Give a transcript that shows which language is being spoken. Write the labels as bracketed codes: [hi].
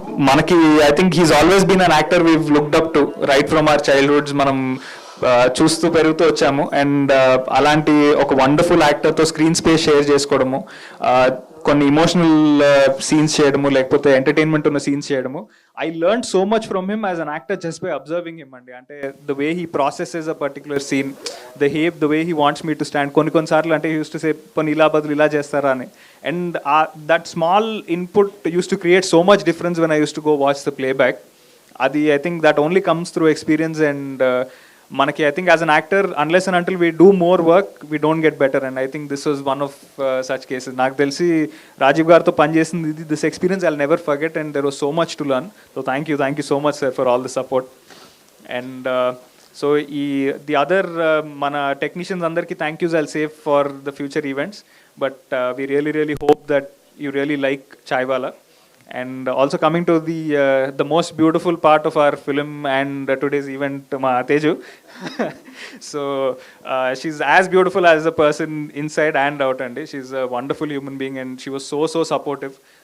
[te] Manaki, [en] I think he's always been an actor we've looked up to right from our childhoods. [te] Manam చూస్తూ పెరుగుతూ వచ్చాము. And అలాంటి ఒక wonderful యాక్టర్తో screen space share చేసుకోవడము, కొన్ని emotional scenes చేయడము, లేకపోతే ఎంటర్టైన్మెంట్ ఉన్న సీన్స్ చేయడము. [en] I learn so much from him as an actor just by observing him అండి. అంటే the way he processes a particular scene, the way he wants me to stand. [te] కొన్నిసార్లు అంటే [en] used to say [te] కొన్ని ఇలా బదులు ఇలా చేస్తారా అని. [en] And that small input used to create so much difference when I used to go watch the playback. అది I think that only comes through experience. And మనకి I think as an actor unless and until we do more work we don't get better. And I think this was one of such cases. [te] నాకు తెలిసి రాజీవ్ గారితో పనిచేసింది ఇది, [en] This experience I never forget. And there was so much to learn. So thank you so much sir for all the support. And so the other [te] మన technicians అందరికీ [en] Thank yous I'll save for the future events. But we really hope that you really like Chaiwala. And also coming to the most beautiful part of our film and today's event, ma Teju. So she's as beautiful as a person inside and out, and she's a wonderful human being, and she was so supportive.